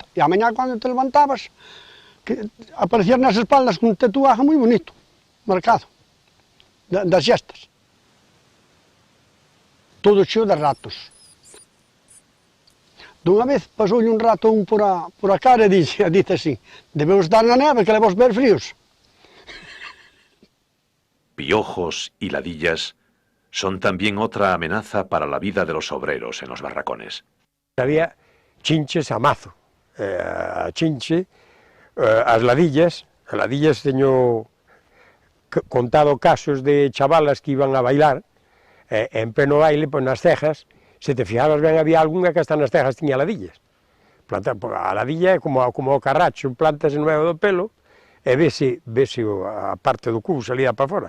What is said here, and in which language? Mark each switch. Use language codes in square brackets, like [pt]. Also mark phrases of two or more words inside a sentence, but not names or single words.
[gl] E a mañá, cando te levantabas, aparecían nas espaldas cun tatuaje moi bonito, marcado. das xestas. Todo cheo de ratos. Dunha vez pasoulle un rato por a cara e dice así, debemos dar na neve que levamos ver fríos. [es] Piojos y ladillas son también otra amenaza para la vida de los obreros en los barracones. Había chinches a mazo, [gl] a chinche, as ladillas teño contado casos de chavalas que iban a bailar, en pleno baile, pois nas cejas, se te fijabas ben, había algunha que hasta nas cejas tiña ladillas. A ladilla é como o carracho, plantase no medio do pelo, e vese a parte do cubo salida para fora.